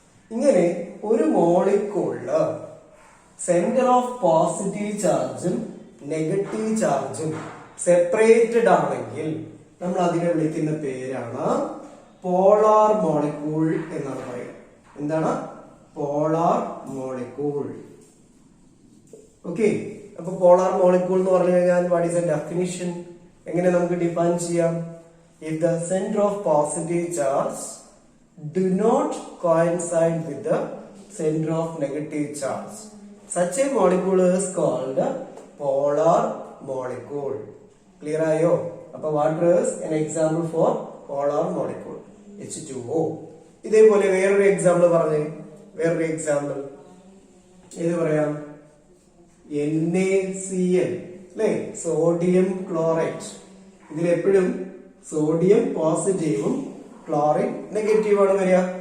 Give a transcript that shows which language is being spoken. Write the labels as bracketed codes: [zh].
[ml] ഇങ്ങനെ ഒരു മോളിക്യൂളില് centre of positive ചാർജും നെഗറ്റീവ് ചാർജും സെപ്പറേറ്റഡ് ആണെങ്കിൽ നമ്മൾ അതിനെ വിളിക്കുന്ന പേരാണ് പോളാർ മോളിക്യൂൾ എന്നാണ് പറയുക. എന്താണ്? Polar molecule. ഓക്കെ, അപ്പൊ പോളാർ മോളിക്യൂൾ എന്ന് പറഞ്ഞു കഴിഞ്ഞാൽ [en] What is a definition? [ml] എങ്ങനെ നമുക്ക് ഡിഫൈൻ ചെയ്യാം? [en] If the centre of positive charge do not coincide with the center of negative charge, such a molecule is called polar molecule. Clear ayo? Appo what is an example for polar molecule? H2O. [ml] ഇതേപോലെ വേറൊരു example പറഞ്ഞേ, വേറൊരു example ഏത് പറയാം? NaCl അല്ലെ, sodium chloride. ഇതിലെപ്പോഴും sodium പോസിറ്റീവും chlorine negative ആണ് വരിക.